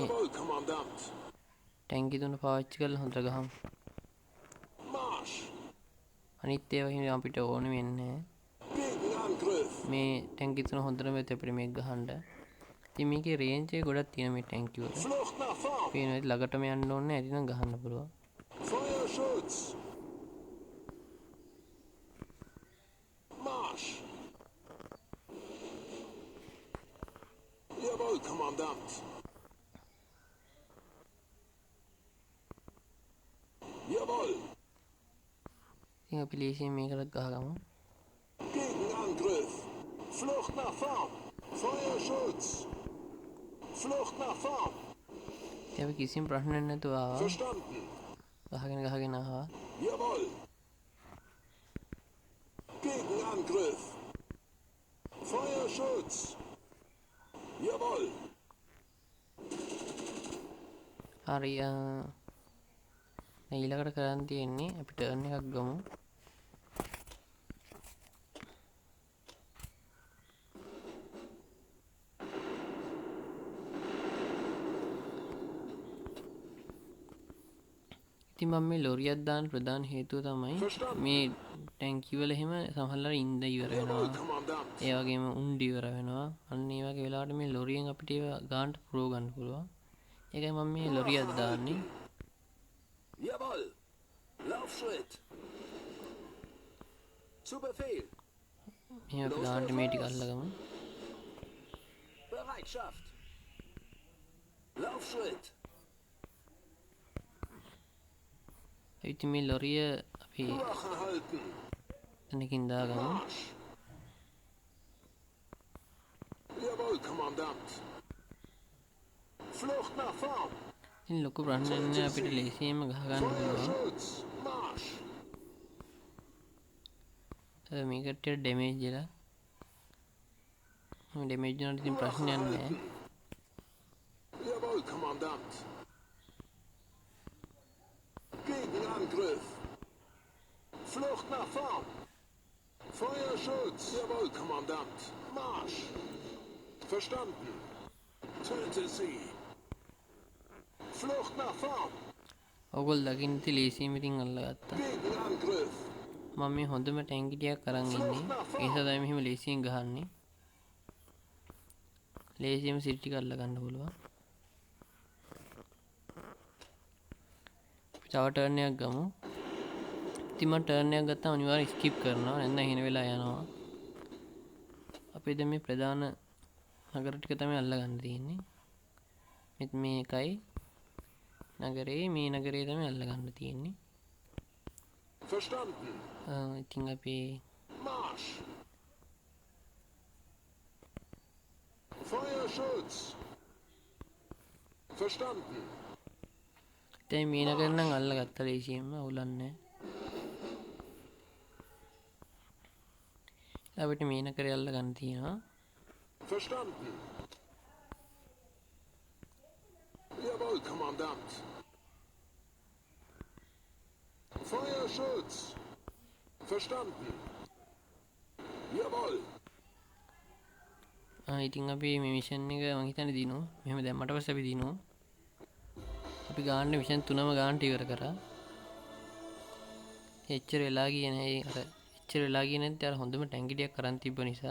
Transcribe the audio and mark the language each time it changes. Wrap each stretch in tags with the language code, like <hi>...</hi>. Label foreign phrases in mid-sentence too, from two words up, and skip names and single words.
<de>Jawohl, Kommandant.</de> <si>ටැංකි තුන පාවිච්චි කරලා හොඳට ගහමු.</si> <de>Marsch.</de> <si>අනිත් ඒවා හිම අපිට ඕනේ වෙන්නේ</si> <de>Gegenangriff.</de> <si>මේ ටැංකි තුන හොඳටම වෙත අපිට මේක ගහන්න. ඉතින් මේකේ රේන්ජ් එක ගොඩක් තියෙන මේ ටැංකි වල.</si> <de>Flucht nach vorn.</de> <si>පේනවා ළඟටම යන්න ඕනේ නැති නම් ගහන්න පුළුවන්.</si> <de>Feuerschutz. Marsch. Jawohl, Kommandant. Jawohl.</de> <si>ඉතින් අපි ලේසියෙන් මේකට ගහගමු.</si> <de>Gegenangriff. Flucht nach vorn. Feuerschutz. Flucht nach vorn.</de> <si>ඉතින් අපි කිසිම ප්‍රශ්නයක් නැතුව ආවා.</si> <de>Verstanden.</de> <si>ගහගෙන ආවා.</si> <de>Jawohl. Gegenangriff. Feuerschutz. Jawohl.</de> <si>හරි ඊළඟට කරන්න තියෙන්නේ අපි ටර්න් එකක් ගමු. ඉතින් මම මේ ලොරියක් දාන්න ප්‍රධාන හේතුව තමයි මේ ටැංකි වල එහෙම සමහරවල් ඉඳ ඉවර වෙනවා.</si> <de>Kommandant.</de> <si>ඒ වගේම උණ්ඩ ඉවර වෙනවා. අන්න ඒ වගේ වෙලාවට මේ ලොරියෙන් අපිට ඒව ගන්නට පුරව ගන්න පුළුවන්. ඒකයි මම මේ ලොරියක් දාන්නේ.</si> <de>Jawohl. Laufschritt. Zu Befehl.</de> <si>මේ අපි ගන්නට මේ ටික අල්ලගමු.</si> <de>Bereitschaft. Laufschritt.</de> <si>ඉතින් මේ ලොරිය අපි</si> <de>Wache halten.</de> <si>එතනකින් දාගමු.</si> <de>Marsch. Jawohl, Kommandant. Flucht nach vorn.</de> <si>ඉතින් ලොකු ප්‍රශ්නයක් නෑ අපිට ලේසියෙන්ම ගහ ගන්න පුළුවන්.</si> <de>Feuerschutz. Marsch.</de> <si>මේකට ඩැමේජ් වෙලා ඩැමේජ් වුණාට ඉතින් ප්‍රශ්නයක් නෑ.</si> <de>Jawohl, Kommandant. Gegenangriff. Flucht nach vorn. Feuerschutz. Jawohl, Kommandant. Marsch. Verstanden. Töte sie. Flucht nach vorn.</de> <si>ඔයගොල්ලෝ දකින්න ඉතින් ලේසියෙම ඉතින් අල්ලගත්තා.</si> <de>Gegenangriff.</de> <si>මම මේ හොඳම ටැංකි ටිකක් අරන් ඉන්නේ. ඒ නිසා තමයි මෙහෙම ලේසියෙන් ගහන්නේ. ලේසියෙම සිටි ටික අල්ල ගන්න පුළුවන්. අපි තව ටර්න් එකක් ගමු. ඉතින් මම ටර්න් එකක් ගත්තාම අනිවාර්යෙන් ස්කිප් කරනවා නැත්නම් හින වෙලා යනවා. අපි දැන් මේ ප්‍රධාන නගර ටික තමයි අල්ලගන්න තියෙන්නේ. මෙත් මේකයි නගරේ මේ නගරේ තමයි අල්ලගන්න තියෙන්නේ.</si> <de>Verstanden.</de> <si>ඉතින් අපි</si> <de>Marsch. Feuerschutz. Verstanden.</de> <si>දැන් මේ නගර නම් අල්ලගත්තා ලේසියෙන්ම අවුලක් නැහැ. අපිට මේ නගරේ අල්ලගන්න තියෙනවා.</si> <de>Verstanden. Jawohl, Kommandant. Feuerschutz. Verstanden. Jawohl.</de> <si>ඉතින් අපි මේ මිෂන් එක මම හිතන්නේ දිනුවා. මෙහෙම දැම්මට පස්සේ අපි දිනුවා. අපි ගාන්න මිෂන් 3ම ගාන්නට ඉවර කරා. එච්චර වෙලා ගියේ නැහැ. එච්චර වෙලා ගියේ නැත්නම් අර හොඳම ටැංකියක් අරන් තිබ්බ නිසා.</si>